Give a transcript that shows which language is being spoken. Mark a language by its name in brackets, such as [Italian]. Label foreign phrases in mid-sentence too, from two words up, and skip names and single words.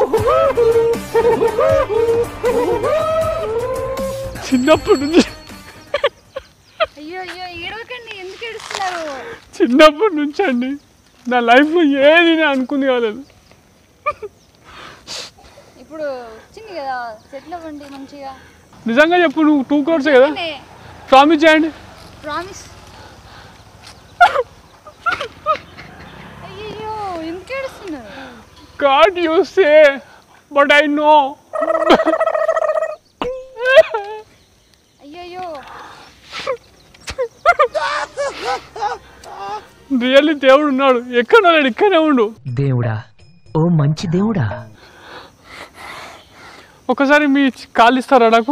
[Telugu] చిన్నప్పటి నుంచి చిన్నప్పటి నుంచి అండి నా లైఫ్లో ఏది నేను అనుకుంది కాలేదు. ఇప్పుడు వచ్చింది కదా సెటిల్ అవ్వండి మంచిగా. నిజంగా చెప్పు, నువ్వు 2 crores కదా, ప్రామిస్ చేయండి. ప్రామిస్. అయ్యో ఎందుకు ఏడుస్తున్నారు? [English] God you say, but I know. [Telugu] అయ్యో రియల్లీ దేవుడు ఉన్నాడు, ఎక్కడ ఉన్నాడు, ఇక్కడనే ఉండు. దేవుడా, ఓ మంచి దేవుడా. ఒకసారి మీ కాళ్ళు ఇస్తారా నాకు?